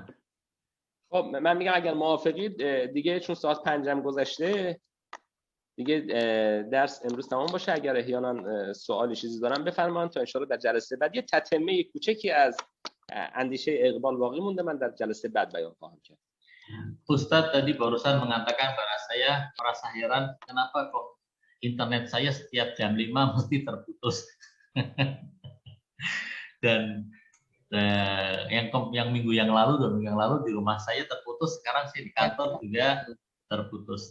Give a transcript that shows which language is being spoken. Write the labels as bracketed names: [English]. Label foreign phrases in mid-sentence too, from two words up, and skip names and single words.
[Persian] خب من میگم اگر موافقید دیگه چون ساعت 5 هم گذشته دیگه درس امروز تمام باشه. اگر احیانا سوالی چیزی دارم بفرمایید تا ان شاءالله در جلسه بعد یه تتمه کوچکی از اندیشه اقبال باقی مونده، من در جلسه بعد بیان خواهم کرد. [Indonesian] Ustadz tadi barusan mengatakan pada saya merasa heran kenapa kok internet saya setiap jam 5 mesti terputus. Dan yang minggu yang lalu, 2 minggu yang lalu di rumah saya terputus, sekarang saya di kantor juga terputus.